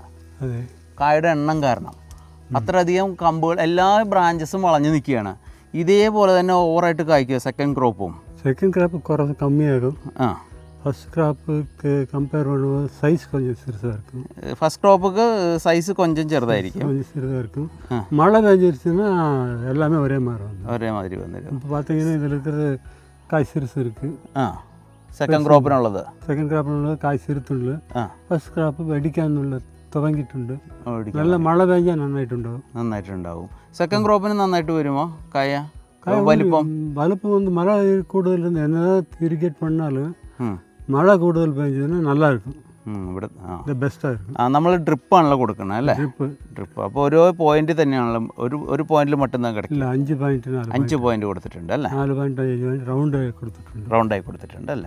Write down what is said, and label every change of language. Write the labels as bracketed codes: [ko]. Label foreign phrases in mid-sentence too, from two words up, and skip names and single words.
[ml] കായയുടെ എണ്ണം കാരണം അത്രയധികം കമ്പുകൾ, എല്ലാ ബ്രാഞ്ചസും വളഞ്ഞു നിൽക്കുകയാണ്. ഇതേപോലെ തന്നെ ഓവറായിട്ട് കായ്ക്കുക. [en] second crop [ml] കുറച്ച് കമ്മിയാകും. [en] first crop-ukku [ml] കമ്പയർ ചെയ്യുമ്പോൾ സൈസ് കൊഞ്ചം ചെറുതായിരിക്കും. [en] first crop-ukku [ml] സൈസ് കൊഞ്ചം ചെറുതായിരിക്കും. [ta] மழை பெஞ்சிருச்சுன்னா எல்லாமே ஒரே மாதிரி வந்துடும். இப்போ பார்த்தீங்கன்னா இதில் இருக்கிறது காய் சிறுசு இருக்குது. [en] second crop-inullathu [ml] കായ് സിറുത്തുണ്ട്. [en] first crop [ml] വെടിക്കാനുള്ള തുടങ്ങിയിട്ടുണ്ട്. നല്ല മഴ പെയ്യാൻ നന്നായിട്ടുണ്ടാവും. [en] second crop-inu [ml] നന്നായിട്ട് വരുമോ കായ? വലിപ്പം [ta] வந்து மழை [ml] കൂടുതൽ [ta] என்னதான் இரிகேட் பண்ணாலும் [ml] മഴ കൂടുതൽ പെയ്യുന്നത് നല്ലതായിരിക്കും. ഇവിടെ ബെസ്റ്റായിരിക്കും. നമ്മൾ ഡ്രിപ്പാണല്ലോ കൊടുക്കണം അല്ലേ? ഡ്രിപ്പ്. അപ്പോൾ ഓരോ പോയിന്റ് തന്നെയാണല്ലോ, ഒരു പോയിന്റിൽ മറ്റൊന്നും കിടക്കില്ല. 5 പോയിന്റ് കൊടുത്തിട്ടുണ്ട് അല്ലേ? 4 പോയിന്റ് റൗണ്ടായി കൊടുത്തിട്ടുണ്ട് അല്ലേ?